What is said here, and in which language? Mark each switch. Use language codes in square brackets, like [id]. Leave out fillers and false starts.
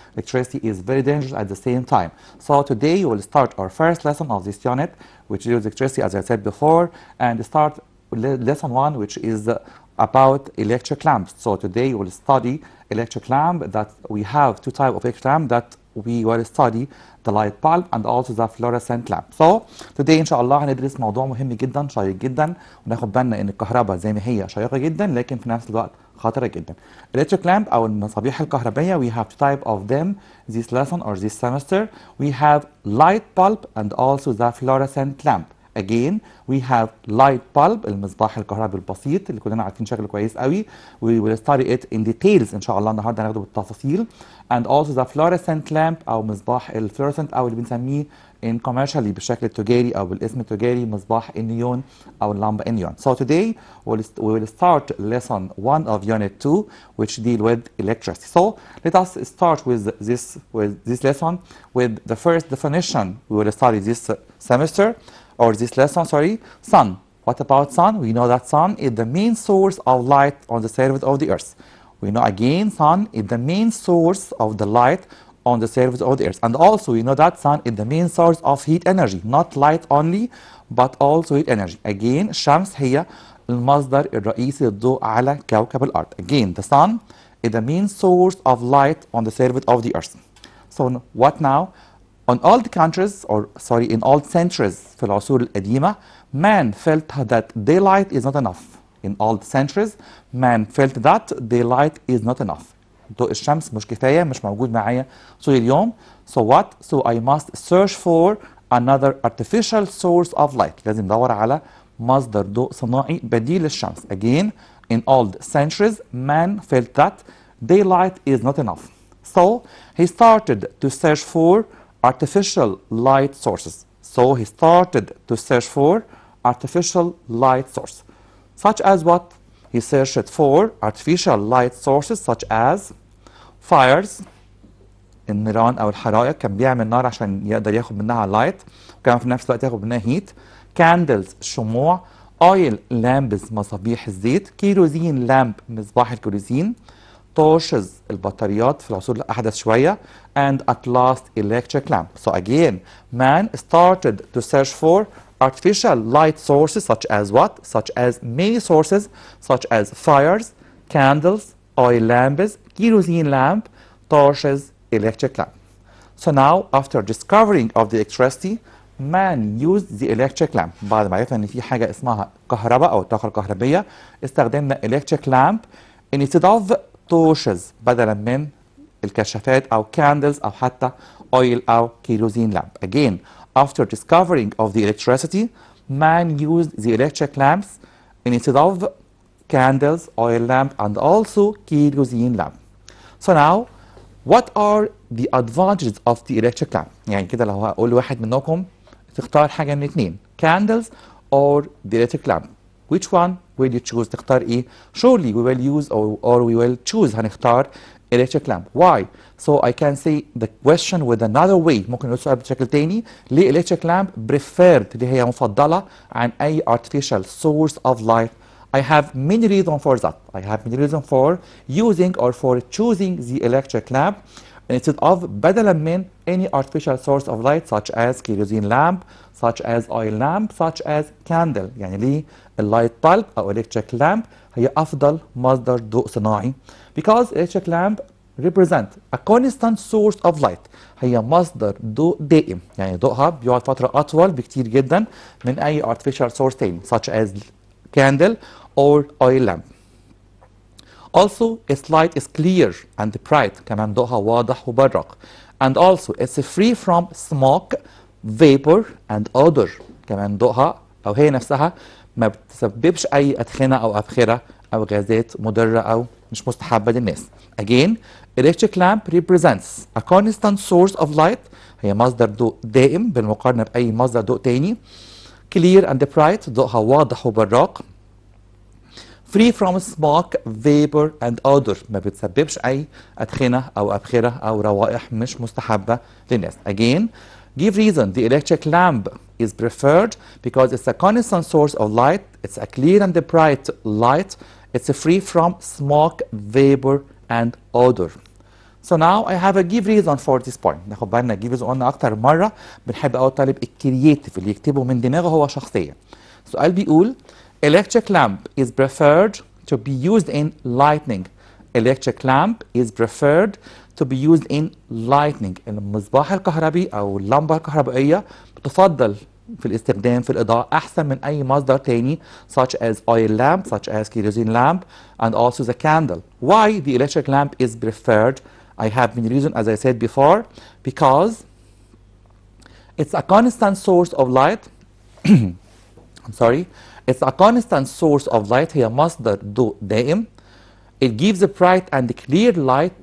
[en] Electricity is very dangerous at the same time. So today we'll start our first lesson of this unit, which deals with electricity, as I said before, and start lesson 1, which is about electric lamps. So today we'll study electric lamp. That we have two types of electric lamp that we will study, the light bulb and also the fluorescent lamp. So today [ar] ان شاء الله هندرس موضوع مهم جدا شيق جدا، وناخد بالنا ان الكهرباء زي ما هي شيقة جدا لكن في نفس الوقت خطرة جدا. [en] electric lamp [ar] او المصابيح الكهربائية, [en] we have two types of them this lesson or this semester. We have light bulb and also the fluorescent lamp. Again, we have light bulb, [ar] المصباح الكهربي البسيط اللي كلنا عارفين شكله كويس قوي. [en] We will study it in details [ar] إن شاء الله النهارده هناخده بالتفاصيل. [en] And also the fluorescent lamp [ar] أو مصباح الفلورسنت أو اللي بنسميه [en] in commercially [ar] بالشكل التجاري أو بالاسم التجاري مصباح النيون أو اللمبة النيون. [en] So today we will start lesson 1 of unit 2, which deal with electricity. So let us start with this lesson with the first definition we will study this semester. Or this lesson, sorry, sun. What about sun? We know that sun is the main source of light on the surface of the earth. We know again sun is the main source of the light on the surface of the earth. And also we know that sun is the main source of heat energy, not light only, but also heat energy. [ar] Again, الشمس هي المصدر الرئيسي للضوء على كوكب الأرض. [en] Again, the sun is the main source of light on the surface of the earth. So what now? On all the countries, or sorry, in all centuries [ar] في العصور القديمة, [en] man felt that daylight is not enough. In all the centuries, man felt that daylight is not enough. [ar] ضوء الشمس مش كفاية، مش موجود معايا طول اليوم. [en] So what? So I must search for another artificial source of light. [ar] لازم ندور على مصدر ضوء صناعي بديل للشمس. [en] Again, in all the centuries, man felt that daylight is not enough. So he started to search for artificial light sources. So he started to search for artificial light source. Such as what? He searched for artificial light sources such as fires, [ar] النيران أو الحرائق، كان بيعمل نار عشان يقدر ياخد منها light وكان في نفس الوقت ياخد منها heat. candles الشموع، [en] oil lamps [ar] مصابيح الزيت، كيروزين لامب مصباح الكيروزين، torches البطاريات في العصور الأحدث شوية, [en] and at last electric lamp. So again, man started to search for artificial light sources such as what? Such as many sources such as fires, candles, oil lamps, kerosene lamp, torches, electric lamp. So now after discovering of the electricity, man used the electric lamp. [ar] بعد ما عرفنا ان في حاجة اسمها كهرباء او الطاقة الكهربية, استخدمنا [en] electric lamp instead of torches [ar] بدلا من الكشافات أو candles أو حتى oil أو [en] kerosene lamp. Again, after discovering of the electricity, man used the electric lamps instead of candles, oil lamp, and also kerosene lamp. So now, what are the advantages of the electric lamp? [ar] يعني كده لو هقول لواحد منكم تختار حاجة من اتنين, [en] candles or the electric lamp. Which one will you choose? [ar] تختار ايه? [en] Surely we will use or we will choose [ar] هنختار [en] electric lamp. Why? So I can say the question with another way. [ar] ممكن نقول السؤال بشكل تاني. ليه [en] electric lamp preferred, [ar] اللي هي مفضلة عن أي [en] artificial source of light? I have many reasons for that. I have many reasons for using or for choosing the electric lamp instead of [ar] بدلا من [en] any artificial source of light such as kerosene lamp, such as oil lamp, such as candle. [ar] يعني ليه اللايت bulb أو electric lamp هي أفضل مصدر ضوء صناعي? [en] Because electric lamp represent a constant source of light. [ar] هي مصدر ضوء دائم، يعني ضوءها بيقعد فترة أطول بكتير جدا من أي [en] artificial source [ar] تاني [en] such as candle or oil lamp. Also, its light is clear and bright. [ar] كمان ضوءها واضح وبرق. [en] And also, it's free from smoke, vapor, and odor. [ar] كمان ضوءها أو هي نفسها ما بتسببش أي أدخنة أو أبخرة أو غازات مضرة أو مش مستحبة للناس. [en] Again, electric lamp represents a constant source of light. [ar] هي مصدر ضوء دائم بالمقارنة بأي مصدر ضوء تاني. [en] Clear and bright. [ar] ضوءها واضح وبراق. [en] Free from smoke, vapor and odor. [ar] ما بتسببش أي أدخنة أو أبخرة أو روائح مش مستحبة للناس. [en] Again, Give reason. The electric lamp is preferred because it's a constant source of light. It's a clear and bright light. It's free from smoke, vapor, and odor. So now I have a give reason for this point. [ar] ناخد بالنا [en] give reason [ar] قلنا أكتر مرة بنحب أول طالب الكرييتيف اللي يكتبه من دماغه هو شخصيا. سؤال بيقول [en] electric lamp is preferred to be used in lightning. Electric lamp is preferred to be used in lightning. [ar] المصباح الكهربي أو اللمبة الكهربائية بتفضل في الاستخدام في الإضاءة أحسن من أي مصدر تاني [en] such as oil lamp, such as kerosene lamp, and also the candle. Why the electric lamp is preferred? I have many reasons, as I said before, because it's a constant source of light. I'm sorry. It's a constant source of light. [ar] هي مصدر ضوء دائم. [en] It gives a bright and clear light.